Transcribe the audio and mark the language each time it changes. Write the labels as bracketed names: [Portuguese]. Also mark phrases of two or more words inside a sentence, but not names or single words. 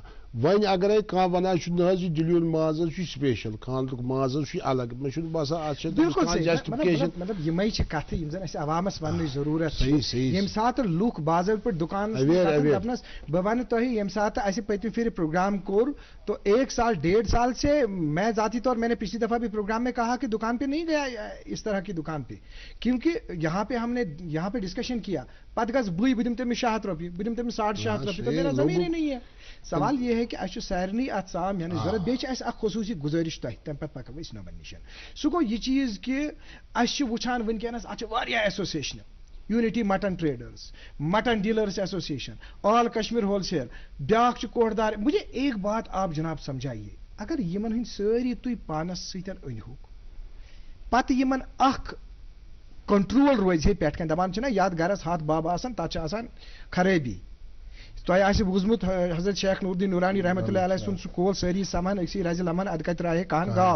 [Kashmiri] وۄنۍ اگرے کانٛہہ ونان چھُ نہ حظ یہِ دِلہِ ہُنٛد ماز حظ چھُ سپیشل, خاندرُک ماز حظ چھُ الگ. مےٚ چھُنہٕ باسان اتھ چھِ جسٹِفِکیشن. مطلب یِمے چھِ کتھٕ یِم زن اَسہِ عوامس وننٕچ ضروٗرت چھِ. ییٚمہِ ساتہٕ لُکھ باضٲبطہٕ پٲٹھۍ دُکانس دپنس بہٕ ونہٕ تۄہہِ, ییٚمہِ ساتہٕ اَسہِ پٔتمہِ پھِرِ پروگرام کوٚر [Urdu] تو 1 سال 1.5 سال سے میں ذاتی طور میں نے پچھلی دفعہ بھی پروگرام میں کہا کہ دکان پہ نہیں گیا اس طرح کی دکان پہ, کیونکہ یہاں پہ ہم نے یہاں پہ ڈسکشن کیا, [Kashmiri] پتہٕ گژھ بٕے بہٕ دِمہٕ تٔمِس 600 رۄپیہِ, بہٕ دِمہٕ تٔمِس 650 رۄپیہِ, [Urdu] تو میرا زمین ہی نہیں ہے. سوال یہ ہے کہ [Kashmiri] اَسہِ چھُ سارنٕے اتھ صاف یعنی ضرورت. بیٚیہِ چھِ اَسہِ اکھ خصوٗصی گُزٲرِش تۄہہِ, تَمہِ پتہٕ پکو أسۍ نوٚمن نِش. سُہ گوٚو یہِ چیٖز کہِ اَسہِ چھِ وٕچھان وٕنکیٚنس اتھ چھِ واریاہ ایسوسیشنہٕ, یونٹی مٹن ٹریڈرز, مٹن ڈیلرز ایسوسیشن, آل کشمیر ہول سیل, بیاکھ چھُ کوٹدار. [Urdu] مجھے ایک بات آپ جناب سمجھائیے, [Kashmiri] اگر یِمن ہٕنٛدۍ سٲری تُہۍ پانس سۭتۍ أنۍہوٗکھ, پتہٕ یِمن اکھ کنٹرول روزِ ہے پٮ۪ٹھ کَنۍ, دپان چھِنہ یتھ گرس ہتھ بب آسان تتھ چھِ آسان خرٲبی. تۄہہِ آسہِ بوٗزمُت حضرت شیخ نوٗردیٖن نوٗرانی رحمتہ اللہ علیہ سُنٛد سُہ کول سٲری سمان أکسٕے رزِ لمن ادٕ کتہِ راہے کہن گاو.